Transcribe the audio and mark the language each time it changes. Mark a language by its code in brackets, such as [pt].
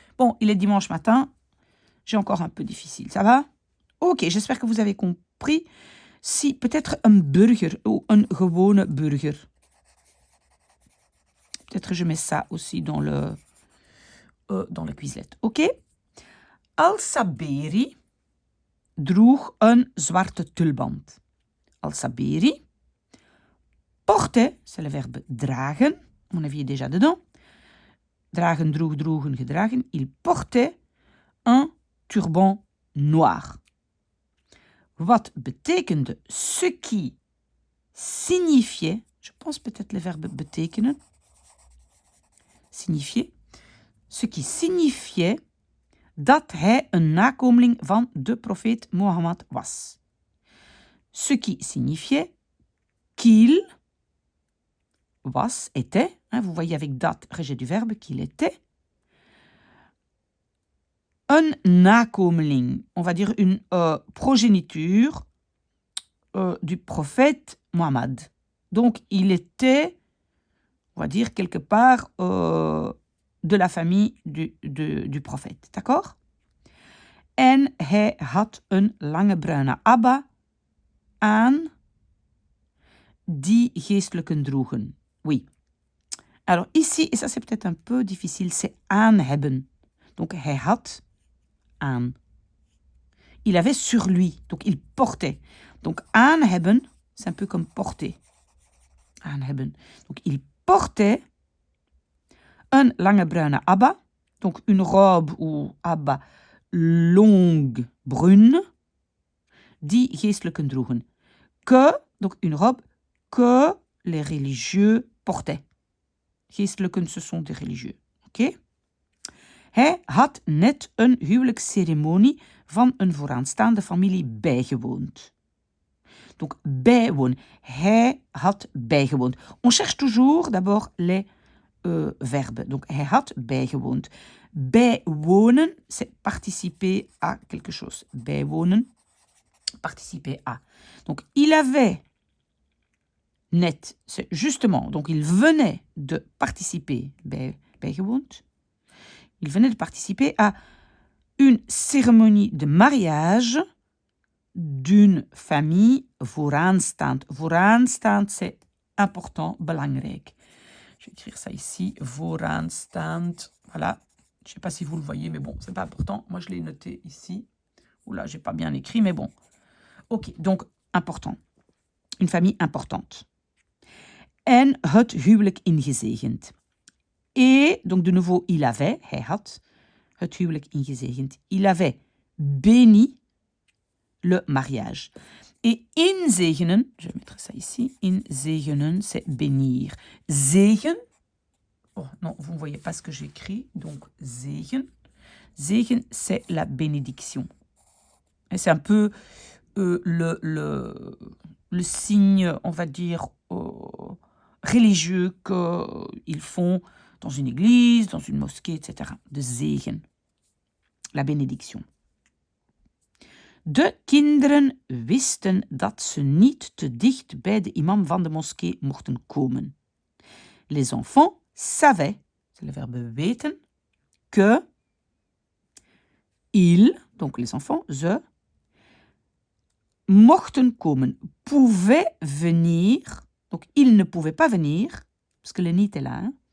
[fr] Bon, il est dimanche matin. J'ai encore un peu difficile. Ça va? Ok, j'espère que vous avez compris. Si peut-être un burger ou un gewone burger. Peut-être je mets ça aussi dans le Quizlet. Ok? [nl] Al-Saberi droeg een zwarte tulband. [fr] Al-Saberi portait, c'est le verbe dragen. On avait déjà dedans. [nl] Dragen, droeg, droegen, gedragen. [fr] Il portait un turban noir. Wat betekende ce qui signifiait, je pense peut-être le verbe betekenen, signifier, ce qui signifiait dat hij een nakomeling van de profeet Mohammed was. Ce qui signifiait qu'il was, était, hein, vous voyez avec dat, rejet du verbe, qu'il était, un nakomeling, on va dire une progéniture du prophète Mohammed. Donc, il était, on va dire, quelque part de la famille du prophète. D'accord? [nl] En hij had een lange bruine abba aan die geestelijken droegen. [fr] Oui. Alors, ici, et ça c'est peut-être un peu difficile, c'est aan hebben. Donc, hij had aan. Il avait sur lui, donc il portait. Donc, aan hebben, c'est un peu comme porter. Aan hebben. Donc, il portait een lange bruine abba, donc une robe ou abba longue brune, die geestelijken droegen. Que, donc une robe que les religieux portaient. Geestelijken, ce sont des religieux. Oké? [nl] Hij had net een huwelijksceremonie van een vooraanstaande familie bijgewoond. [fr] Donc, bijwonen. Hij had bijgewoond. On cherche toujours d'abord les verbes. Donc, hij had bijgewoond. Bijwonen, c'est participer à quelque chose. Bijwonen, participer à. Donc, il avait net, c'est justement, donc il venait de participer, bijgewoond. Il venait de participer à une cérémonie de mariage d'une famille vooraanstaand. Vooraanstaand, c'est important, belangrijk. Je vais écrire ça ici, vooraanstaand. Voilà, je ne sais pas si vous le voyez, mais bon, c'est pas important. Moi, je l'ai noté ici. Oula, j'ai pas bien écrit, mais bon. Ok, donc important. Une famille importante. [nl] En het huwelijk ingezegend. Et, donc de nouveau, il avait, hij had, het huwelijk ingezegend. [fr] Il avait béni le mariage. Et inzegenen, je vais mettre ça ici, inzegenen, c'est bénir. Zegen, oh non, vous ne voyez pas ce que j'écris, donc zegen. Zegen, c'est la bénédiction. Et c'est un peu le signe, on va dire, religieux qu'ils font dans une église, dans une mosquée, etc. De zegen, la bénédiction. [nl] De kinderen wisten dat ze niet te dicht bij de imam van de moskee mochten komen. [fr] Les enfants savaient, c'est le verbe weten, que ils, donc les enfants, ze, mochten komen, pouvaient venir, donc ils ne pouvaient pas venir, parce que le niet est là, hein?